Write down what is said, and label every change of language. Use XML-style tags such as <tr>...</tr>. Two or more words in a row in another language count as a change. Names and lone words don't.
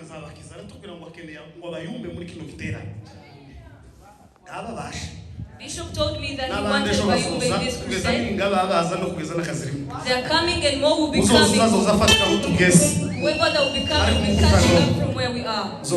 <rn>bakizana tukira ngo akeneye ngo abayumbe muri kino gitera aba basha.</rn> <en>Bishop told me that he wanted Bayumbe in this crusade. They are coming and more will be coming. Whoever that will be coming will be catching up from where we are.</en>